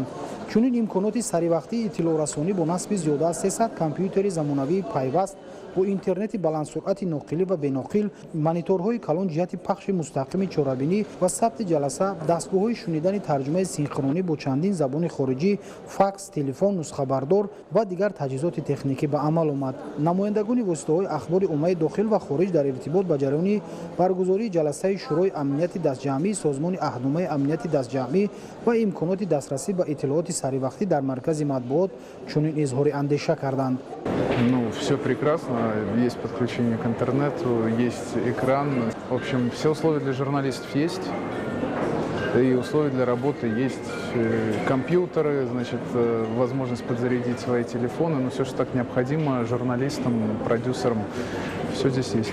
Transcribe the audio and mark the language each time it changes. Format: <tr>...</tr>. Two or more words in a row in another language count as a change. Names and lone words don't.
<tg>чунин имконоти саривақтии иттилоорасонӣ бо насби зиёда аз 300 компютери замонавии пайваст бо интернети баландсуръати ноқилӣ ва беноқил, мониторҳои калон ҷиҳати пахши мустақими чорабинӣ ва сабти ҷаласа, дастгоҳҳои шунидани тарҷумаи синхронӣ бо чандин забони хориҷӣ, факс, телефон, нусхабардор ва дигар таҷҳизоти техникӣ ба амал омад. намояндагони воситаҳои ахбори оммаи дохил ва хориҷ дар иртибот ба ҷараёни баргузории ҷаласаи шӯрои амнияти дастҷамъии созмони аҳдномаи амнияти дастҷамъӣ ва имконоти дастрасӣ ба иттилооти саривақтӣ дар маркази матбуот чунин изҳори андеша карданд.</tg> <ru>Все прекрасно, есть подключение к интернету, есть экран. В общем, все условия для журналистов есть, и условия для работы есть. Компьютеры, значит, возможность подзарядить свои телефоны, но все, что так необходимо журналистам, продюсерам, все здесь есть.</ru>